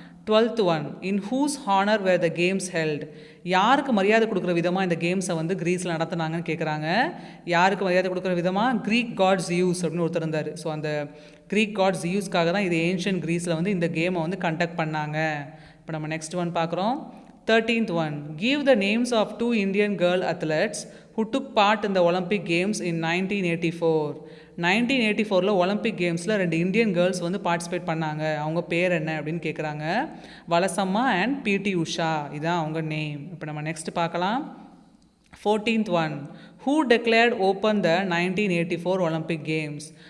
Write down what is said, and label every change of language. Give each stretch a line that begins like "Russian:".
English: 12th one, in whose honour were the games held.
Tamil: யாருக்கு மரியாதை கொடுக்குற விதமாக இந்த கேம்ஸை வந்து கிரீஸில் நடத்துனாங்கன்னு கேட்குறாங்க. யாருக்கு மரியாதை கொடுக்குற விதமாக? க்ரீக் காட் ஜியூஸ் அப்படின்னு ஒருத்தர் இருந்தார். ஸோ அந்த க்ரீக் காட் ஜியூஸ்க்காக தான் இது ஏன்ஷியன் கிரீஸில் வந்து இந்த கேமை வந்து கண்டக்ட் பண்ணாங்க. இப்போ நம்ம நெக்ஸ்ட் ஒன் பார்க்குறோம்.
English: 13th one, give the names of 2 Indian girl athletes who took part in the Olympic Games in 1984.
Tamil: 1984 Olympic கேம்ஸில் 2 Indian girls வந்து பார்ட்டிசிபேட் பண்ணாங்க. அவங்க பேர் என்ன அப்படின்னு கேட்குறாங்க. வலசம்மா அண்ட் பிடி உஷா, இதான் அவங்க நேம். இப்போ நம்ம நெக்ஸ்ட் பார்க்கலாம்.
English: 14th one, who declared open the 1984 Olympic games.